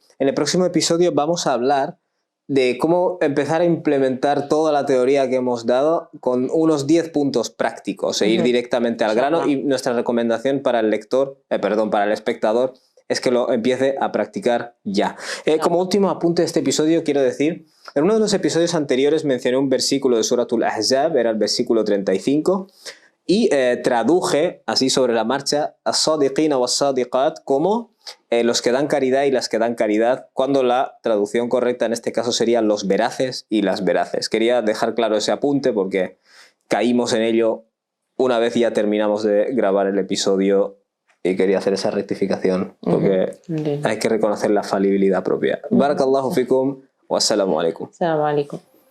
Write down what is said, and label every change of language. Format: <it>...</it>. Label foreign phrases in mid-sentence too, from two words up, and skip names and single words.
<es>En el próximo episodio vamos a hablar de cómo empezar a implementar toda la teoría que hemos dado con unos 10 puntos prácticos e ir directamente al grano, y nuestra recomendación para el para el espectador es que lo empiece a practicar ya. Como último apunte de este episodio quiero decir, en uno de los episodios anteriores mencioné un versículo de Suratul Ahzab, era el versículo 35, y traduje así sobre la marcha</es> <ar>الصادقين والصادقات</ar> <es>como los que dan caridad y las que dan caridad, cuando la traducción correcta en este caso serían los veraces y las veraces. Quería dejar claro ese apunte porque caímos en ello una vez ya terminamos de grabar el episodio y quería hacer esa rectificación porque hay que reconocer la falibilidad propia.</es> <ar>بارك الله فيكم والسلام عليكم. السلام عليكم.</ar>